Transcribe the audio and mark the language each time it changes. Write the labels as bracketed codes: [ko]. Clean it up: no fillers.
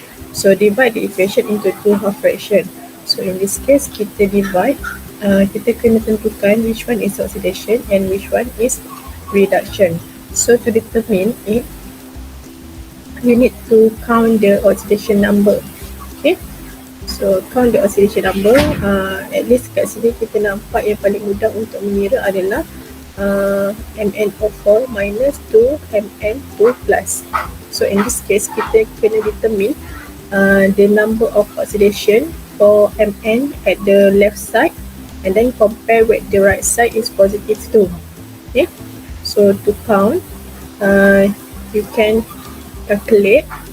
[en] So divide the equation into 2 half fraction. So in this case [ms] kita divide, kita kena tentukan [en] which one is oxidation and which one is reduction. So to determine it, you need to count the oxidation number. Okay, so count the oxidation number. [ms] At least kat sini kita nampak yang paling mudah untuk mengira adalah MnO4 minus 2 Mn2 plus. [en] So in this case [ms] kita kena [en] determine the number of oxidation for Mn at the left side and then compare with the right side is positive 2. Okay, so to count, you can calculate.